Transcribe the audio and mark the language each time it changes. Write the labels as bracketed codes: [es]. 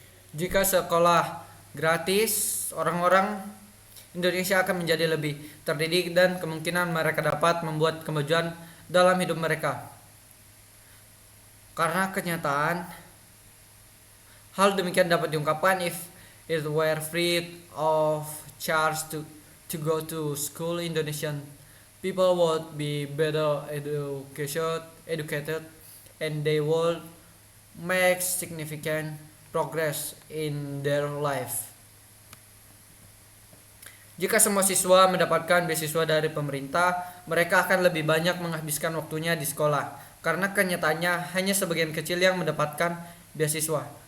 [id] Jika sekolah gratis, orang-orang Indonesia akan menjadi lebih terdidik dan kemungkinan mereka dapat membuat kemajuan dalam hidup mereka. Karena kenyataan, hal demikian dapat diungkapkan, [en] if it were free of charge to go to school, Indonesian people would be better educated and they would make significant progress in their life. [id] Jika semua siswa mendapatkan beasiswa dari pemerintah, mereka akan lebih banyak menghabiskan waktunya di sekolah. Karena kenyataannya hanya sebagian kecil yang mendapatkan beasiswa.